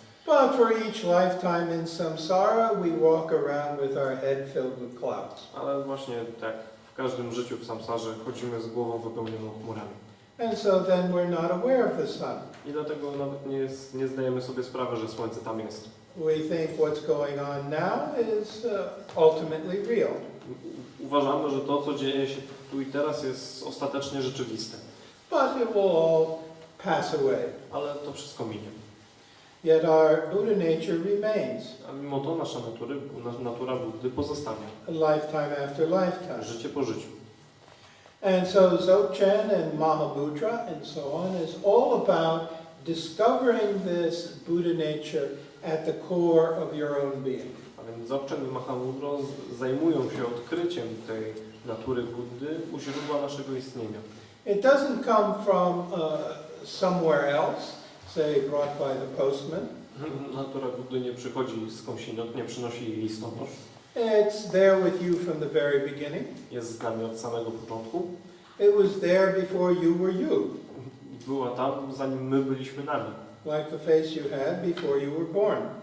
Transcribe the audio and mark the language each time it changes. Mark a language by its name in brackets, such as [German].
[English] but for each lifetime in samsara, we walk around with our head filled with clouds. [Polish] Ale właśnie tak w każdym życiu w samsarze chodzimy z głową wypełnioną chmurami. [English] And so then we're not aware of the sun. [Polish] I dlatego nawet nie zdajemy sobie sprawy, że słońce tam jest. [English] We think what's going on now is ultimately real. [Polish] Uważamy, że to, co dzieje się tu i teraz, jest ostatecznie rzeczywiste. [English] But it will all pass away. [Polish] Ale to wszystko minie. [English] Yet our Buddha nature remains, [Polish] A mimo to nasza natura Buddy pozostawia. [English] lifetime after lifetime. [Polish] Życie po życiu. [English] And so Dzogczen and Mahabudra and so on is all about discovering this Buddha nature at the core of your own being. [Polish] A więc Dzogczen i Mahamudra zajmują się odkryciem tej natury Buddy u źródła naszego istnienia. [English] It doesn't come from somewhere else, say brought by the postman. [Polish] Natura Buddy nie przychodzi skądinąd, nie przynosi jej listonosz. [English] It's there with you from the very beginning. [Polish] Jest z nami od samego początku. [English] It was there before you were you, [Polish] Była tam, zanim my byliśmy nami. [English] like the face you had before you were born.